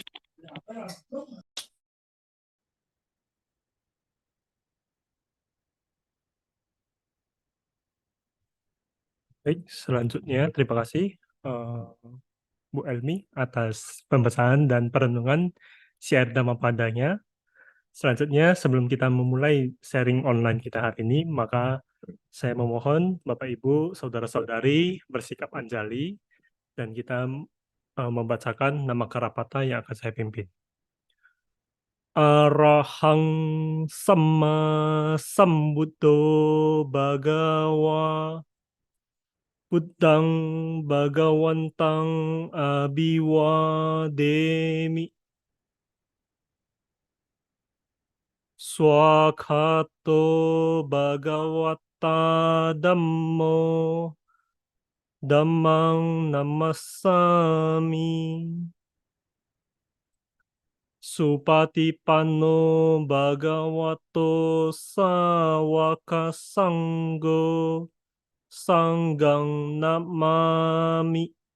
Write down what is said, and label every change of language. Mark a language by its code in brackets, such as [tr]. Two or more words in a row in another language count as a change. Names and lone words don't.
[id] Baik, selanjutnya terima kasih Bu Elmi atas pembacaan dan perenungan syair Dhammapadanya. Selanjutnya, sebelum kita memulai [en] sharing online [id] kita hari ini, maka saya memohon Bapak Ibu, Saudara-saudari bersikap anjali dan kita membacakan nama Karapata yang akan saya pimpin. [pi] Arahang Samma Sambuddho Bhagawa Buddhang Bhagawantang Abhiwademi Swakato Bhagavata Dhammo Dhammang Namassami Supatipanno Bhagavato Sawaka Sanggo Sanggang Namami.